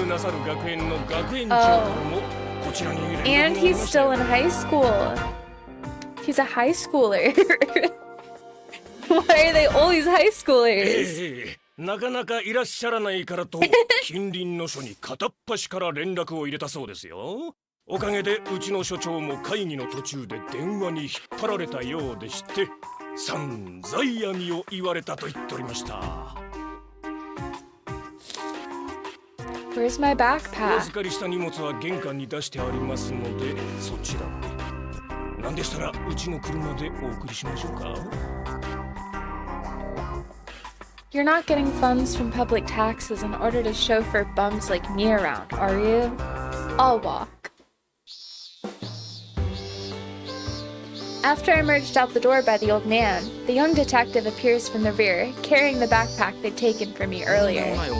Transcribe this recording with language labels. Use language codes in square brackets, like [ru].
[en] Oh. And he's still in high school. He's a high schooler. Why are they always high schoolers? [ja] なかなかいらっしゃらないからと近隣の署に片っ端から連絡を入れたそうですよ。おかげでうちの署長も会議の途中で電話に引っ張られたようでして、散々闇を言われたと言っておりました。 [en] Where's my backpack? [ja] お預かりした荷物は玄関に出してありますので、そちらで。なんでしたらうちの車でお送りしましょうか。 [en] You're not getting funds from public taxes in order to chauffeur bums like me around, are you? I'll walk. After I emerged out the door by the old man, the young detective appears from the rear, carrying the backpack they'd taken from me earlier.